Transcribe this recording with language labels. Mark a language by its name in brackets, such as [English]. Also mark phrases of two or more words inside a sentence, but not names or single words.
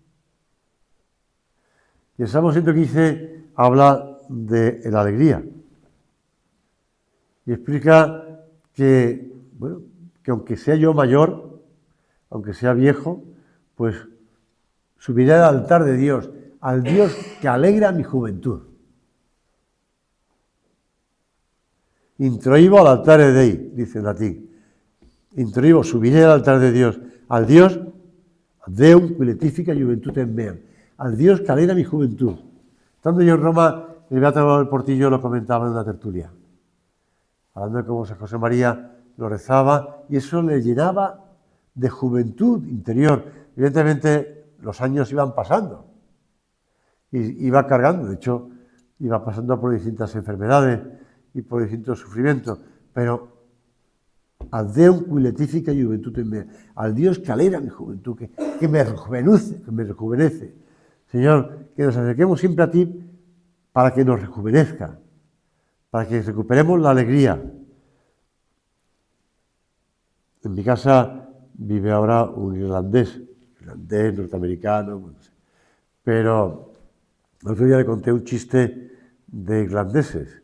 [Spanish] Y el Salmo 115 habla de la alegría y explica que aunque sea yo mayor, aunque sea viejo, pues subiré al altar de Dios, al Dios que alegra mi juventud. [Latin] Introibo al altare Dei, [Spanish] dice en latín. Introibo, subiré al altar de Dios, al Dios [Latin] Deum qui letifica juventutem meam, [Spanish] al Dios que alegra mi juventud. Estando yo en Roma, el Beato del Portillo lo comentaba en una tertulia, hablando de cómo San José María lo rezaba, y eso le llenaba de juventud interior. Evidentemente, los años iban pasando, y iba cargando, de hecho, iba pasando por distintas enfermedades y por distintos sufrimientos, pero al [Latin] Deum qui letifica juventutem mea, [Spanish] al Dios que alegra mi juventud, que me rejuvenece. Señor, que nos acerquemos siempre a ti para que nos rejuvenezca, para que recuperemos la alegría. En mi casa vive ahora un irlandés norteamericano, pero el otro día le conté un chiste de irlandeses.